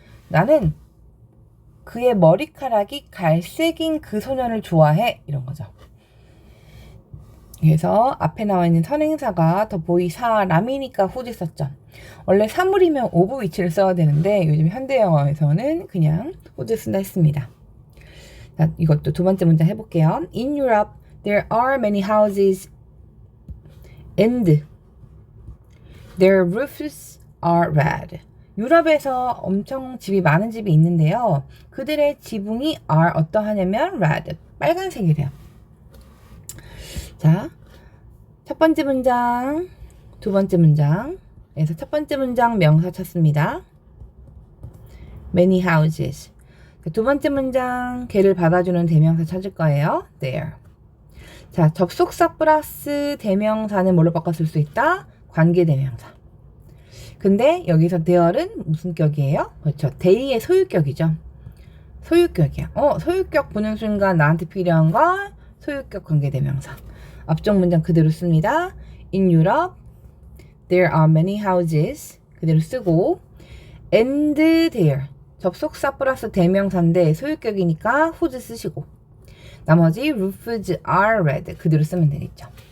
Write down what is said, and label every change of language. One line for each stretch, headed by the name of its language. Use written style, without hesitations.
Korean: 나는 그의 머리카락이 갈색인 그 소년을 좋아해. 이런 거죠. 그래서 앞에 나와 있는 선행사가 더 보이 사람이니까 whose 썼죠. 원래 사물이면 of which를 써야 되는데 요즘 현대영어에서는 그냥 whose 쓴다 했습니다. 자, 이것도 두 번째 문장 해볼게요.
English: In Europe, there are many houses and their roofs are red.
Korean: 유럽에서 엄청 집이 많은 집이 있는데요. 그들의 지붕이 are 어떠하냐면 red, 빨간색이래요. 자, 첫 번째 문장, 두 번째 문장 그래서 첫 번째 문장 명사 찾습니다.
English: Many houses.
Korean: 두 번째 문장 걔를 받아주는 대명사 찾을 거예요.
English: There.
Korean: 자, 접속사 플러스 대명사는 뭘로 바꿔 쓸 수 있다? 관계대명사. 근데 여기서 there는 무슨 격이에요? 그렇죠. they의 소유격이죠. 소유격이야. 소유격 보는 순간 나한테 필요한 건 소유격 관계대명사. 앞쪽 문장 그대로 씁니다.
English: In Europe, there are many houses.
Korean: 그대로 쓰고 and there. 접속사 플러스 대명사인데 소유격이니까 whose 쓰시고 나머지
English: roofs are red.
Korean: 그대로 쓰면 되겠죠.